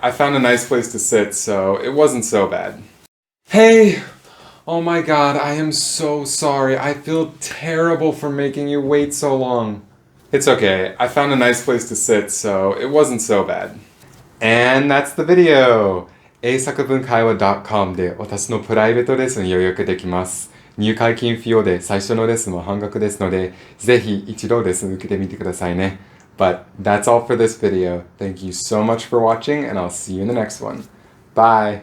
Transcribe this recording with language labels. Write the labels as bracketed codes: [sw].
[en] I found a nice place to sit, so it wasn't so bad. Hey, oh my god, I am so sorry. I feel terrible for making you wait so long. It's okay. I found a nice place to sit, so it wasn't so bad. And that's the video! [ja] 英作文会話 .com で私のプライベートレッスン予約できます。入会金不要で最初のレッスンは半額ですので、ぜひ一度レッスン受けてみてくださいね。 [en] But that's all for this video. Thank you so much for watching and I'll see you in the next one. Bye!